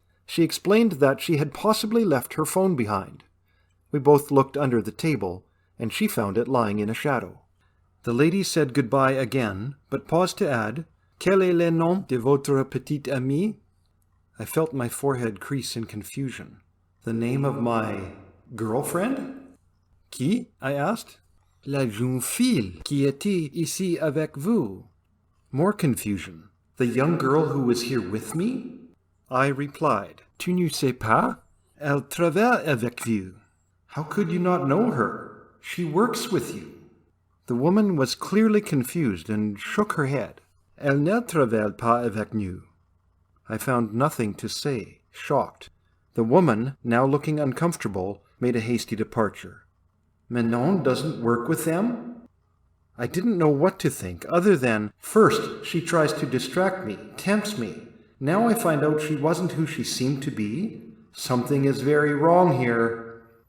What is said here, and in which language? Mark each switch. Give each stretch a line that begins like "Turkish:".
English: She explained that she had possibly left her phone behind. We both looked under the table, and she found it lying in a shadow. The lady said goodbye again, but paused to add,
French: "Quel est le nom de votre petite amie?"
English: I felt my forehead crease in confusion. The name of my girlfriend?
French: "Qui?"
English: I asked.
French: "La jeune fille qui était ici avec vous." More confusion.
English: "The young girl who was here with me?" I replied,
French: "Tu ne sais pas? Elle travaille avec vous."
English: "How could you not know her? She works with you." The woman was clearly confused and shook her head.
French: "Elle ne travaille pas avec nous."
English: I found nothing to say, shocked. The woman, now looking uncomfortable, made a hasty departure. "Manon doesn't work with them?" I didn't know what to think, other than, first, she tries to distract me, tempts me. Now I find out she wasn't who she seemed to be. Something is very wrong here.